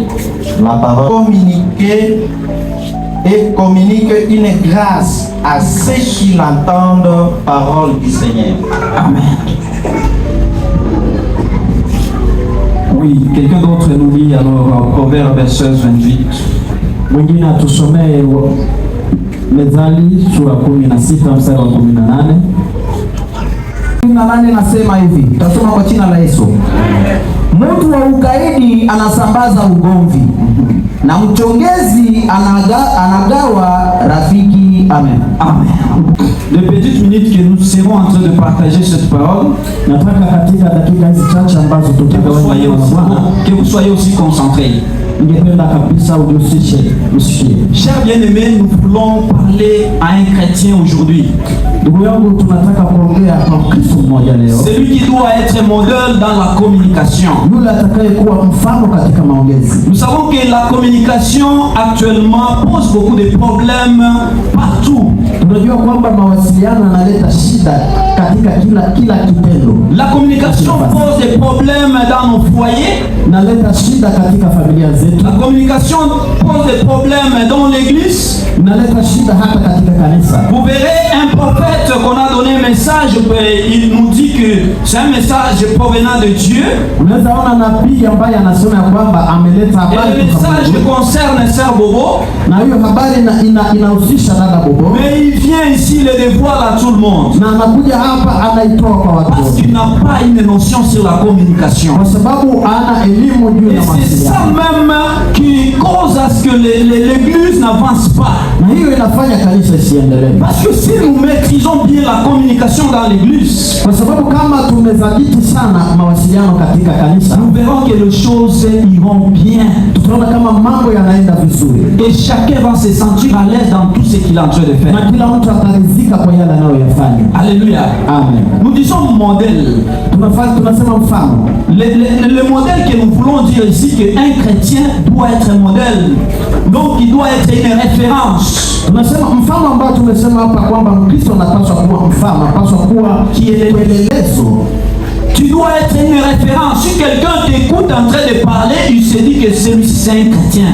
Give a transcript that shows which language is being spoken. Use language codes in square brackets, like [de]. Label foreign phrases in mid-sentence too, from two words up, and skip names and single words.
[fr] La parole communiquer et communique une grâce à ceux qui l'entendent, parole du Seigneur. Amen. Oui, quelqu'un d'autre nous lit alors Proverbe 16, 28. [sw] Mwingine atusomee Methali sura 16 mstari wa 18. 18 nasema hivi, tutasoma kwa jina la Yesu. Mtu wa ukaidi anasambaza ugomvi, na mchongezi anagawa rafiki. Amen. Amen. [fr] Les petites minutes que nous serons en train de partager cette parole, [sw] nataka katika dakika hizi chache ambazo tutagawana na Bwana, [fr] que vous soyez aussi concentrés. [sw] Ningependa kabisa usikie. [fr] Chers bien-aimés, nous voulons parler à un chrétien aujourd'hui. [sw] Ndugu yangu, tunataka kuongea kwa Kristo mmoja leo. [fr] Celui qui doit être modèle dans la communication. [sw] Yule atakayekuwa mfano katika maongezi. [fr] Nous savons que la communication actuellement pose beaucoup de problèmes partout. [sw] Tunajua kwamba mawasiliano yanaleta shida katika kila kitendo. [fr] La communication pose des problèmes dans nos foyers. [sw] Naleta shida katika familia zetu. [fr] La communication pose des problèmes dans l'église. [sw] Naleta shida hata katika kanisa. [fr] Vous verrez un prophète qu'on a donné un message, il nous dit que c'est un message provenant de Dieu. [sw] Unaweza ona nabii ambaye anasema kwamba ameleta habari. [fr] Le message concerne Sœur Bobo. [sw] Na hiyo habari inahusisha dada Bobo. [fr] Mais il vient ici le dévoile à tout le monde. [sw] Na anakuja hapa anaitoa kwa watu. [fr] Parce qu'il n'a pas une notion sur la communication. [sw] Kwa sababu ana elimu juu ya mawasiliano. [fr] C'est ça même qui cause à ce que l'église n'avance pas. [sw] Na hiyo inafanya kanisa isiendelee. [fr] Parce que si nous maîtrisons bien la communication dans l'église, [sw] kwa sababu kama tumezaditi sana mawasiliano katika kanisa, [fr] nous verrons que les choses iront bien. [sw] Tutaona kama mambo yanaenda vizuri. [fr] Et chacun va se sentir à l'aise dans tout ce qu'il est en train de faire. [sw] Na kila mtu ataridhika kwa yale anayoyafanya. [fr] Alléluia. Amen. Nous disons modèle. [sw] Tunasema mfano. [fr] Le modèle que nous voulons dire ici, qu'un chrétien doit être un modèle. Donc il doit être une référence. [sw] Tunasema mfano ambao tumesema hapa kwamba Mkristo anapaswa kuwa mfano, anapaswa kuwa kielelezo. [fr] Tu dois être une référence. Si quelqu'un t'écoute en train de parler, il se dit que celui-ci c'est un chrétien.